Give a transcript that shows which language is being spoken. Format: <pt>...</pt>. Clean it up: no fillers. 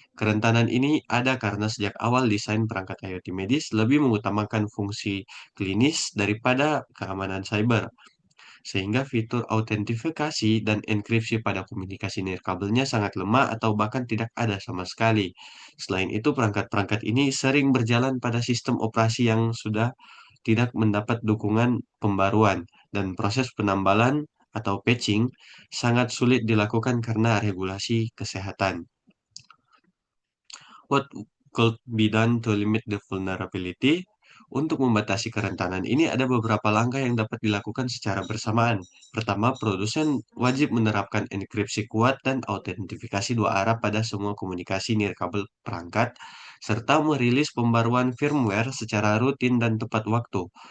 <id>Kerentanan ini ada karena sejak awal desain perangkat IoT medis lebih mengutamakan fungsi klinis daripada keamanan cyber, sehingga fitur autentifikasi dan enkripsi pada komunikasi nirkabelnya sangat lemah atau bahkan tidak ada sama sekali. Selain itu, perangkat-perangkat ini sering berjalan pada sistem operasi yang sudah tidak mendapat dukungan pembaruan, dan proses penambalan atau patching sangat sulit dilakukan karena regulasi kesehatan.</id> <en>What could be done to limit the vulnerability?</en> <id>Untuk membatasi kerentanan ini ada beberapa langkah yang dapat dilakukan secara bersamaan. Pertama, produsen wajib menerapkan enkripsi kuat dan autentifikasi dua arah pada semua komunikasi nirkabel perangkat, serta merilis pembaruan firmware secara rutin dan tepat waktu.</id>